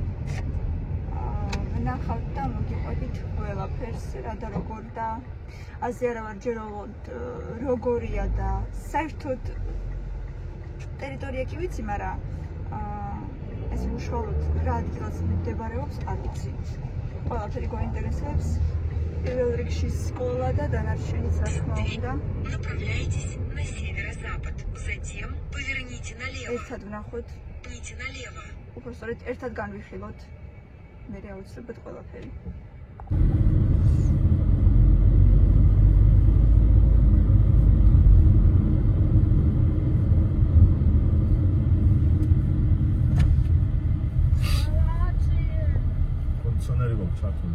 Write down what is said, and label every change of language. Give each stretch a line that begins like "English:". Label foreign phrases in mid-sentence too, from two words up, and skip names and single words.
Georgian: ვნახავთ და მოგიყვებით ყველაფერს რა და როგორ და ასე არა ვარჯეროთ როგორია და საერთოდ ტერიტორია კი ვიცი, მაგრამ ეს უშუალოდ რა ადგილას მდებარეობს არ ვიცი. ყველაფერი გვაინტერესებს.
Russian: Первый рикши школа, да, дальше да. Направляйтесь на северо-запад, затем поверните налево.
Georgian: Ერთად ვნახოთ.
Russian: Поверните налево.
Georgian: უბრალოდ ერთად განვიხილოთ. მე აუცილებლად ყველაფერი. კონდიციონერი გვაქვს ჩართული.